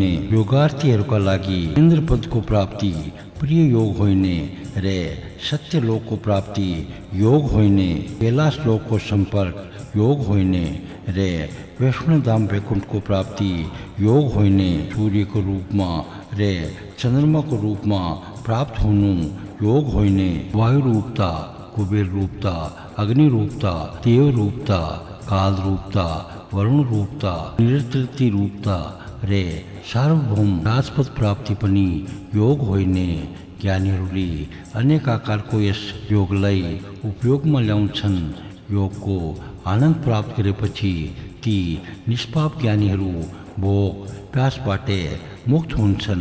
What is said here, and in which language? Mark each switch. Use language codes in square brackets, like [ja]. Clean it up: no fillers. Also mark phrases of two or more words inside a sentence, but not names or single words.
[ne] योगार्थीहरूका लागि इन्द्रपदको प्राप्ति प्रिय योग होइन रे सत्य लोकको प्राप्ति योग होइन। कैलाश लोकको सम्पर्क योग होइन रे वैष्णवधाम वैकुण्ठको प्राप्ति योग होइन। सूर्यको रूपमा रे चन्द्रमाको रूपमा प्राप्त हुनु योग होइन। वायु रूपता, कुबेर रूपता, अग्नि रूपता, देव रूपता, काल रूपता, वरुण रूपता, निरृति रूपता रे सार्वभौम राजपद प्राप्ति पनि योग होइन। ज्ञानीहरूले अनेक आकारको यस योगलाई उपयोगमा ल्याउँछन्। योगको आनन्द प्राप्त गरेपछि ती निष्पाप ज्ञानीहरू भोग प्यासबाट मुक्त हुन्छन्।